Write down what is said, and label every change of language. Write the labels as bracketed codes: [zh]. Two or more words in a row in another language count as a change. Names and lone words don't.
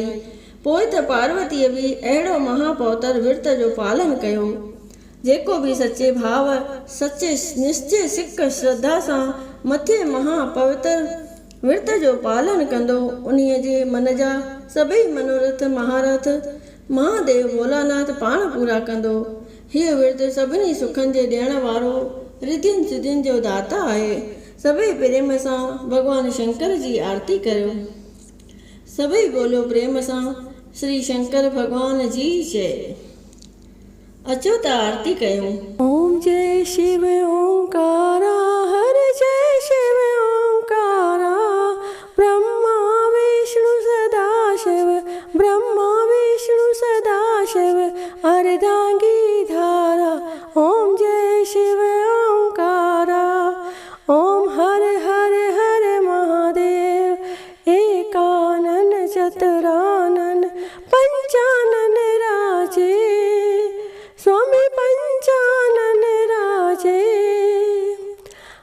[sd] पोइ त पार्वतीअ बि अहिड़ो महापौतर विर्त जो पालन कयो। जेको बि सचे भाव, सचे निश्चय सिक श्रद्धा सां मथे महापवित्र विर्त जो पालन कंदो, उन्हीअ जे मन जा सभई मनोरथ महारथ महादेव भोलानाथ पाण पूरा कंदो। हीअ विर्त सभिनी सुखनि जे ॾियण वारो रिधियुनि सिधियुनि जो दाता आहे। सभई प्रेम सां भॻवान शंकर जी आरती करियो। सभई बोलो प्रेम सां श्री शंकर भॻवान जी जय। अचो त आरती कयूं। [hi] ओम जय शिव ओंकारा, हर जय शिव ओंकारा, ब्रह्मा विष्णु सदा शिव, ब्रह्मा विष्णु सदा शिव, अर्धांगी धारा। ओम जय शिव ओंकारा, ओम हर हर हर महादेव, एकानन चतुरानन पंचानन राजे, स्वामी पंचानन राजे।